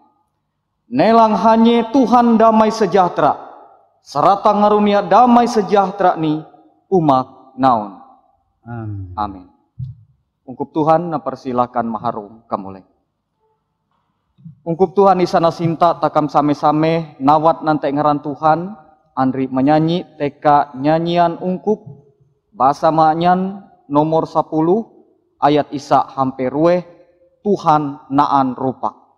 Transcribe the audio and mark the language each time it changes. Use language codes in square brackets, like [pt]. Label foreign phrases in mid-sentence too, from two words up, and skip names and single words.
[mhy] Nelang hanye Tuhan [id] damai sejahtera, [mhy] serata ngarunia [id] damai sejahtera [mhy] ni umat naon. Amin. Ungkup Tuhan napersilakan maharum kamulai. Ungkup Tuhan isana sinta takam same-same nawat nante ngaran Tuhan andri menyanyi teka nyanyian ungkup bahasa manyan nomor 10 ayat isa hampe rueh Tuhan naan rupa.